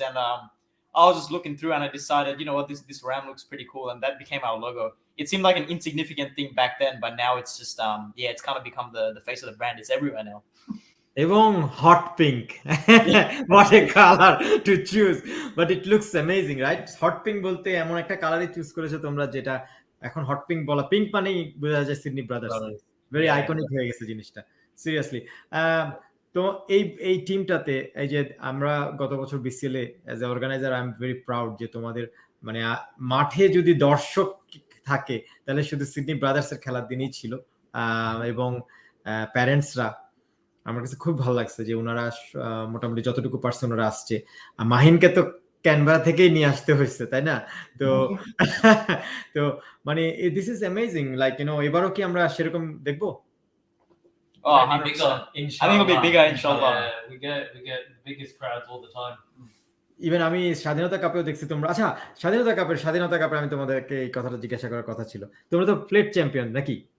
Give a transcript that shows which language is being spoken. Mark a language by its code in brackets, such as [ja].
[en] And I was just looking through, and I decided, you know what, this ram looks pretty cool, and that became our logo. It seemed like an insignificant thing back then, but now it's just it's kind of become the face of the brand. It's everywhere now. [bn] এবং hot pink, [en] what a color to choose, but it looks amazing, right? [bn] Hot pink বলতে এমন একটা কালারই choose করেছো তোমরা, যেটা এখন hot pink বলা, পিঙ্ক মানেই বোঝা যায় সিডনি ব্রাদার্স, [en] very iconic [bn] হয়ে গেছে জিনিসটা, সিরিয়াসলি। তো এই টিমটাতে, এই যে আমরা গত বছর BCL a [en] as a organiser, I am very proud [bn] যে তোমাদের মানে মাঠে যদি দর্শক থাকে তাহলে শুধু সিডনি ব্রাদার্স এর খেলার দিনই ছিল, এবং প্যারেন্টসরা, আমার কাছে খুব ভালো লাগছে যে ওনারা মোটামুটি যতটুকু পারছে ওনারা আসছে। মাহিনকে তো ক্যানবেরা থেকেই নিয়ে আসতে হয়েছে, তাই না? তো মানে [en] this is amazing, like you know, [bn] এবারও কি আমরা সেরকম দেখবো? [en] Oh, Maybe bigger. I think it'll be bigger, inshallah. Yeah, we get the biggest crowds all the time. [bn] Even আমি স্বাধীনতা কাপেও দেখছি তোমরা আচ্ছা স্বাধীনতা কাপে আমি তোমাদেরকে এই কথাটা জিজ্ঞাসা করার কথা ছিল তোমরা তো প্লেট চ্যাম্পিয়ন নাকি